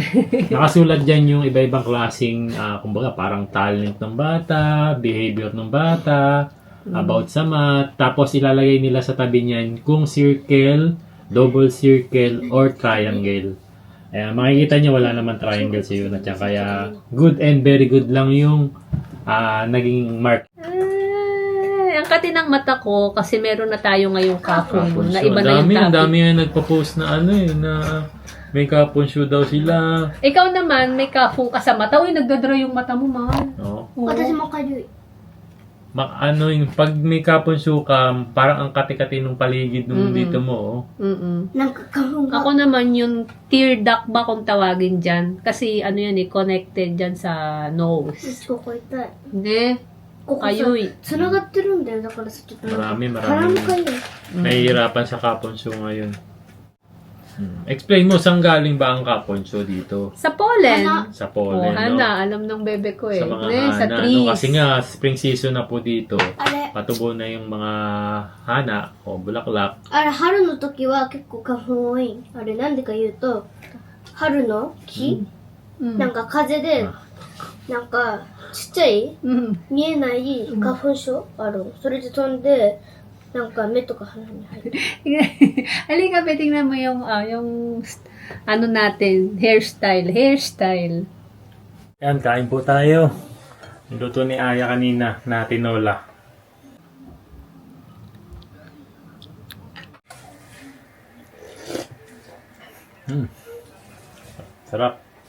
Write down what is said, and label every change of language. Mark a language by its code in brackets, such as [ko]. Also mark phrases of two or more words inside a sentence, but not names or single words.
[tl] Nakasulat dyan yung iba-ibang klaseng, kumbaga, parang talent ng bata, behavior ng bata, about sa math. Tapos ilalagay nila sa tabi niyan kung circle, [en] double circle, [tl] or triangle. Ayan, makikita niyo wala naman triangle sa yun. Kaya [en] good and very good [tl] lang yung naging mark. kati ng mata ko kasi meron na tayo ngayong kapon na Show. iba na yung Ang topic. dami nga nagpo-post na ano eh, na may [ja] 花粉症 [tl] daw sila. Ikaw naman, may kapong ka sa mata. Uy, nagdadraw yung mata mo, mahal. No? Oo. [ja] 私もかゆい。 [tl] Ano yung pag may [ja] 花粉症 [tl] ka, parang ang kati-kati ng paligid nung dito mo. Oh. Mm-mm. [ja] なんか花粉が。 [tl] Ako naman yung [en] tear duct [tl] ba kung tawagin dyan. Kasi ano yan eh, connected dyan sa nose. [ja] ここ痛い。 [tl] Hindi. [ja] ここさ、 [tl] Ayuy. [ja] 繋がってるんだよ。だからさ、ちょっとなんか。 [tl] Marami. [ja] 腹もかゆい。 [tl] Nahihirapan sa [ja] 花粉症 [tl] ngayon. Explain mo, saan galing ba ang [ja] 花粉症 [tl] dito? Sa pollen. Sa Oh, pollen, no? Hana, alam ng bebe ko eh. Sa mga Ne, hana. sa No? trees. Kasi nga, [en] spring season [tl] na po dito. [ja] あれ、 [tl] Patubo na yung mga hana o bulaklak. [ja] あれ、春の時は結構花粉多い。あれ、なんでか言うと、春の木、 Mm. なんか風で、なんか、ちっちゃい、 Mm. 見えない花粉症ある。それで飛んで、なんか目とか鼻に入る。 [tl] Halika, tingnan mo yung ano natin, hairstyle. Yan, kain po tayo. Niluto ni Aya kanina na tinola. Sarap.